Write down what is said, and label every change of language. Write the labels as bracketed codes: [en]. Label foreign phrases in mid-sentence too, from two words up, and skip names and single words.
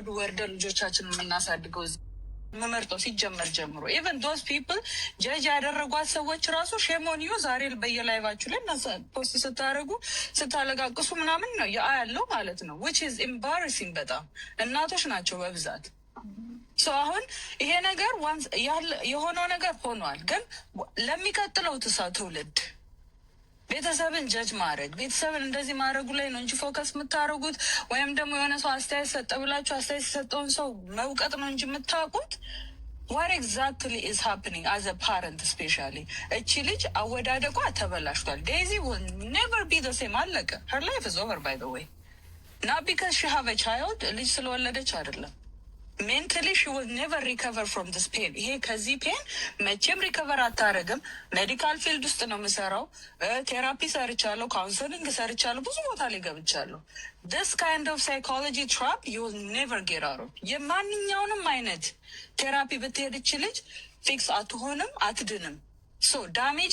[am] ወርደ ልጆቻችን የምናሳድገው መመርጠው ሲጀመር ጀምሮ [en] even those people judge [am] ያደረጓት ሰዎች ራሱ [en] shame on you [am] ዛሬ በየላይቫችሁ ላይ ፖስት ስታደርጉ ስታለቃቅሱ ምናምን ነው ያለው ማለት ነው። [en] which is embarrassing [am] በጣም እናቶች ናቸው በብዛት። አሁን ይሄ ነገር የሆነው ነገር ሆኗል። ግን ለሚቀጥለው ትውልድ ቤተሰብን ጀጅ ማድረግ ቤተሰብን እንደዚህ ማድረጉ ላይ ነው እንጂ ፎከስ የምታደርጉት ወይም ደግሞ የሆነ ሰው አስተያየት ሰጠ ብላችሁ አስተያየት የሰጠውን ሰው መውቀጥ ነው እንጂ የምታውቁት [en] what exactly is happening as a parent especially [am] እቺ ልጅ አወዳደቋ ተበላሽቷል። ዴዚ [en] will never be the same [am] አለቀ። [en] her life is over by the way not because she have a child [am] ልጅ ስለወለደች አይደለም። [en] mentally she will never recover from this pain። [am] ይሄ ከዚህ ፔን መቼም ሪከቨር አታደርግም። ሜዲካል ፊልድ ውስጥ ነው የምሰራው። ቴራፒ ሰርቻለሁ፣ ካውንስሊንግ ሰርቻለሁ፣ ብዙ ቦታ ላይ ገብቻለሁ። [en] this kind of psychology trap you will never get out of። [am] የማንኛውንም አይነት ቴራፒ ብትሄድ ይች ልጅ ፊክስ አትሆንም፣ አትድንም። [en] so damage